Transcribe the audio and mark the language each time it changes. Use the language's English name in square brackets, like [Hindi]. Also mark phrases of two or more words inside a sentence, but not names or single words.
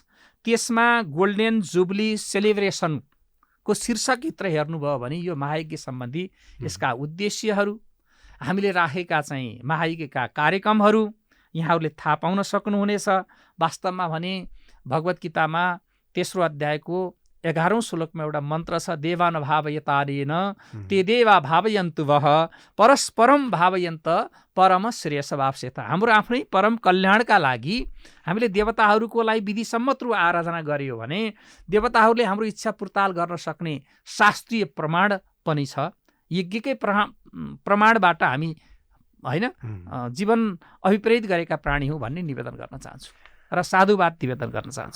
[Nepali] त्यसमा [English] golden jubilee celebrationको [Nepali] शीर्षकभित्र हेर्नुभयो भने यो महायज्ञ सम्बन्धी यसका उद्देश्यहरू, हामीले राखेका चाहिँ महायज्ञका कार्यक्रमहरू यहाँहरूले थाहा पाउन सक्नुहुनेछ। वास्तवमा भने भगवद् गीतामा 3रो अध्यायको 11औं श्लोकमा एउटा मन्त्र छ, [Sanskrit] देवान भावयतानेन ते देवा भावयन्तु वः परस्परम भावयन्त परम श्रेयस वाप्स्यथ। [Nepali] हाम्रो आफ्नै परम कल्याणका लागि हामीले देवताहरूको लागि विधिसम्मत रूप आराधना गरियो भने देवताहरूले हाम्रो इच्छा पूर्ताल गर्न सक्ने शास्त्रीय प्रमाण पनि छ। यज्ञकै प्रमाणबाट हामी हैन जीवन अभिप्रेरित गरेका प्राणी हौँ भन्ने निवेदन गर्न चाहन्छु र साधुवाद निवेदन गर्न चाहन्छु।